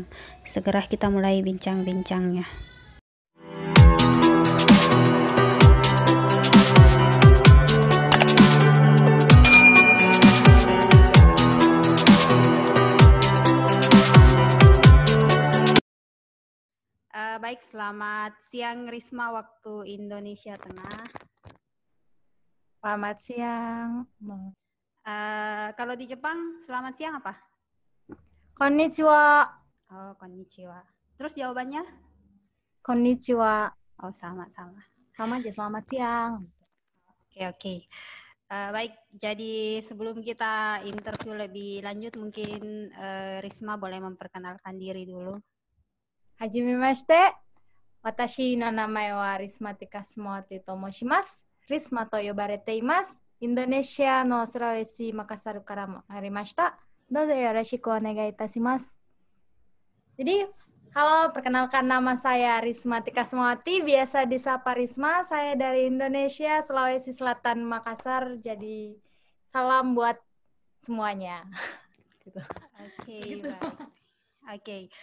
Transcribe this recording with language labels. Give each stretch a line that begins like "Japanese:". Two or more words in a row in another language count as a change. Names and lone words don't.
Indonesian: Segera kita mulai bincang-bincangnya. Baik, selamat siang Risma waktu Indonesia Tengah. Selamat siang. Kalau di Jepang, selamat siang apa?
Japanese: Konnichiwa. Oh, konnichiwa. Terus jawabannya? Konnichiwa.
Indonesian: Oh, sama-sama. Sama aja, selamat siang. Oke. Baik, jadi sebelum kita interview lebih lanjut, mungkin Risma boleh memperkenalkan diri dulu.
Japanese: Hajimemashite. Watashi no namae wa Rismatika Sumawati to moshimasu. Risma と呼ばれています. Indonesia no Sulawesi Makassar kara arimashita. どうぞよろしくお願いいたします.
Indonesian: Jadi, halo, perkenalkan nama saya Rismatika Sumawati, biasa disapa Risma. Saya dari Indonesia, Sulawesi Selatan, Makassar. Jadi, salam buat semuanya. Oke, baik. Oke.